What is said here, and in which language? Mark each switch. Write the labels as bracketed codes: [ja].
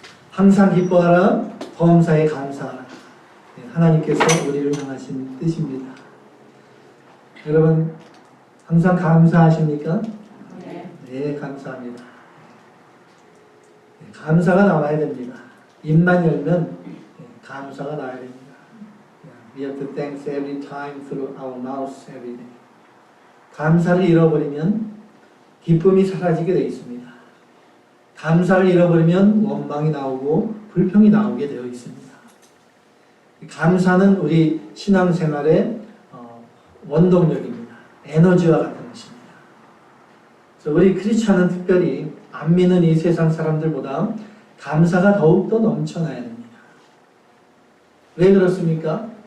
[ko] 항상 기뻐하라, 범사에 감사하라. 하나님께서 우리를 향하신 뜻입니다. 여러분 항상 감사하십니까? 네, 감사합니다. 감사가 나와야 됩니다. 입만 열면 감사가 나와야 됩니다. [en] We have to thank every time through our mouths every day. [ko] 감사를 잃어버리면 기쁨이 사라지게 되어 있습니다. 감사를 잃어버리면 원망이 나오고 불평이 나오게 되어 있습니다. 감사는 우리 신앙생활의 원동력입니다. 에너지와 같은 것입니다. 그래서 우리 크리스찬은 특별히 안 믿는 이 세상 사람들보다 감사가 더욱더 넘쳐나야 됩니다. 왜 그렇습니까?